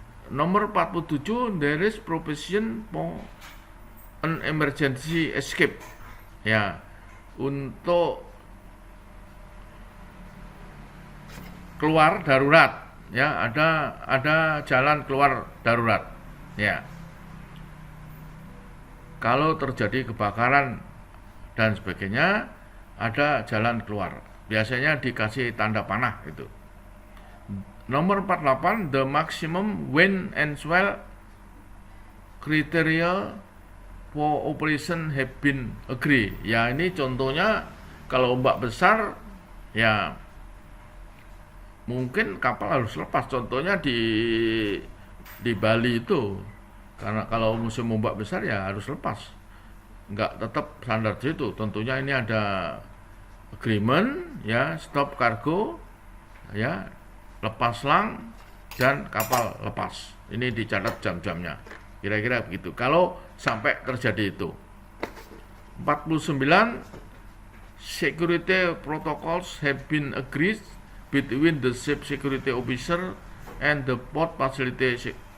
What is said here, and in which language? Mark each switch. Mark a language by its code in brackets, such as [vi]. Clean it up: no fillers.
[id] Nomor 47, [en] there is provision for an emergency escape, [id] ya, untuk keluar darurat, ya, ada jalan keluar darurat, ya. Kalau terjadi kebakaran dan sebagainya, ada jalan keluar. Biasanya dikasih tanda panah itu. Nomor 48, [en] the maximum wind and swell criteria for operation have been agreed. [id] Ya, ini contohnya kalau ombak besar, ya mungkin kapal harus lepas. Contohnya di Bali itu, karena kalau musim ombak besar ya harus lepas, nggak tetap standar itu. Tentunya ini ada agreement, ya, stop cargo, ya, lepas selang, dan kapal lepas. Ini dicatat jam-jamnya, kira-kira begitu kalau sampai terjadi itu. [en] 49, security protocols have been agreed between the ship security officer and the port facility.